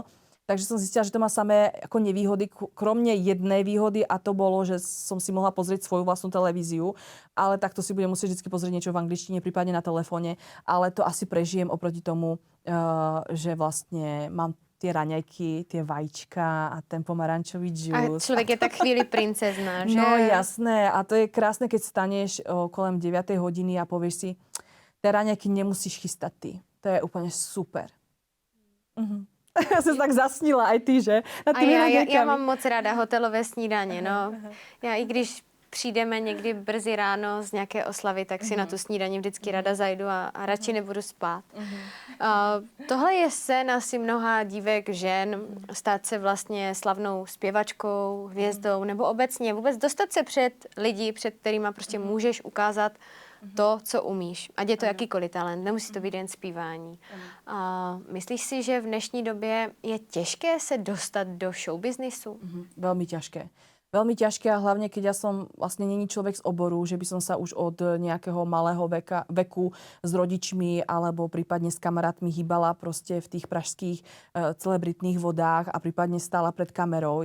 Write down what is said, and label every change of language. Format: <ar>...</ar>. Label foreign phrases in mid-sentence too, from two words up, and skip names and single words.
<sk>Takže som zistila, že to má samé ako nevýhody, kromne jednej výhody a to bolo, že som si mohla pozrieť svoju vlastnú televíziu, ale takto si budem musieť vždy pozrieť niečo v angličtine, prípadne na telefóne, ale to asi prežijem oproti tomu, že vlastne mám tie raňajky, tie vajíčka a ten pomarančový džús. A človek je tak chvíli princezná, že? No jasné. A to je krásne, keď staneš kolem 9 hodiny a povieš si, tie raňajky nemusíš chystať ty. To je úplne super. Ja som tak zasnila aj ty, že?</sk> <cs>A já mám moc ráda hotelové snídaně, no. Já i když přijdeme někdy brzy ráno z nějaké oslavy, tak si na tu snídaní vždycky rada zajdu a radši nebudu spát. Tohle je sen asi mnoha dívek, žen, stát se vlastně slavnou zpěvačkou, hvězdou, nebo obecně vůbec dostat se před lidi, před kterýma prostě můžeš ukázat to, co umíš. Ať je to jakýkoliv talent, nemusí to být jen zpívání. Myslíš si, že v dnešní době je těžké se dostat do showbiznisu?</cs> <sk>Veľmi ťažké. Veľmi ťažké a hlavne, keď ja som vlastne není človek z oboru, že by som sa už od nejakého malého veku s rodičmi alebo prípadne s kamarátmi hýbala proste v tých pražských celebritných vodách a prípadne stála pred kamerou.</sk>